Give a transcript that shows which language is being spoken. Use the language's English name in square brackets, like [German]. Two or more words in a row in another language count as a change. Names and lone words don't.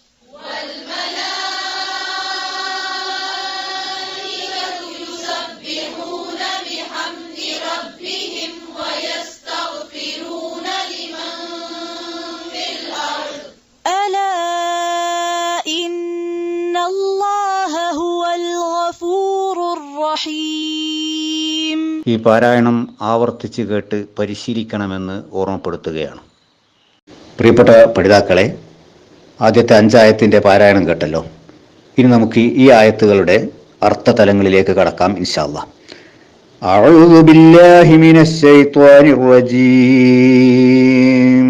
[Arabic] والملائكة يسبحون بحمد ربهم ويستغفرون لمن في الأرض. ألا إن الله هو الغفور الرحيم. [Malayalam] ഈ പാരായണം ആവർത്തിച്ച് കേട്ട് പരിശീലിക്കണമെന്ന് ഓർമ്മപ്പെടുത്തുകയാണ്. പ്രിയപ്പെട്ട പഠിതാക്കളെ, ആദ്യത്തെ 5 ആയത്തിൻ്റെ പാരായണം കേട്ടല്ലോ. ഇനി നമുക്ക് ഈ ആയത്തുകളുടെ അർത്ഥതലങ്ങളിലേക്ക് കടക്കാം [Arabic] إن شاء الله. أعوذ بالله من الشيطان الرجيم.